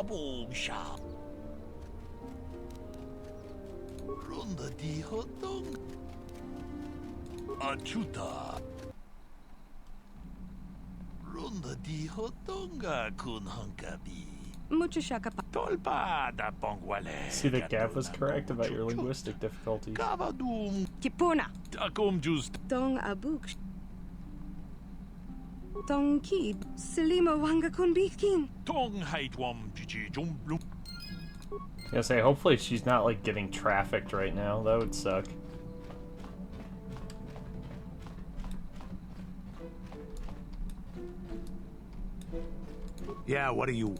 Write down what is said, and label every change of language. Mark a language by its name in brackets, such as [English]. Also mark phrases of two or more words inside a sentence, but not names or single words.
[English] Mucho shaka. See that Gav was correct about your linguistic difficulties. Kipuna. Dong abuk. Tong ki. Silimo wanga kunbikin. I was gonna say, hopefully she's not, like, getting trafficked right now. That would suck. Yeah, what do you...